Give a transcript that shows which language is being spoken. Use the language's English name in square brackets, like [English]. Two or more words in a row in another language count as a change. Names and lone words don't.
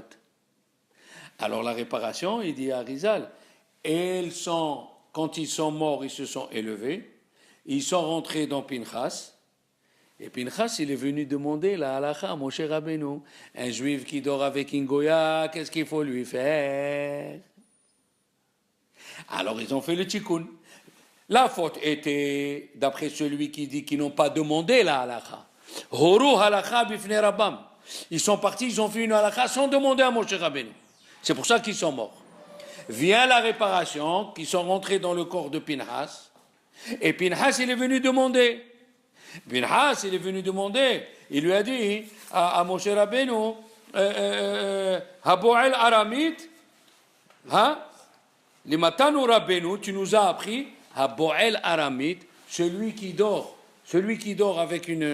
[French] Alors la réparation, il dit à Arizal, quand ils sont morts, ils se sont élevés, ils sont rentrés dans Pinchas, et Pinchas, il est venu demander la halakha à Moshe Rabbeinu. Un juif qui dort avec une goya, qu'est-ce qu'il faut lui faire? Alors ils ont fait le tikkun. La faute était, d'après celui qui dit qu'ils n'ont pas demandé la halakha. [Hebrew] הורו הלכה בפני רבם. [French] Ils sont partis, ils ont fait une halakha sans demander à Moshe Rabbeinu. C'est pour ça qu'ils sont morts. Vient la réparation, qui sont rentrés dans le corps de Pinchas, et Pinchas, il est venu demander. Il lui a dit à Moshe Rabbeinu, [Hebrew] הבועל ארמית, לימדתנו רבנו, [French] tu nous as appris, [Hebrew] הבועל ארמית, [French] celui qui dort avec une...